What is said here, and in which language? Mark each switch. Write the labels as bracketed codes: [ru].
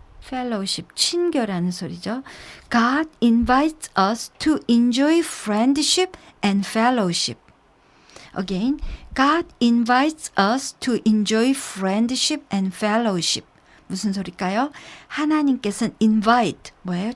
[ko] fellowship, 친교라는 소리죠. [en] God invites us to enjoy friendship and fellowship. Again, God invites us to enjoy friendship and fellowship. [ko] 무슨 소리일까요? 하나님께서는 invite, 뭐예요?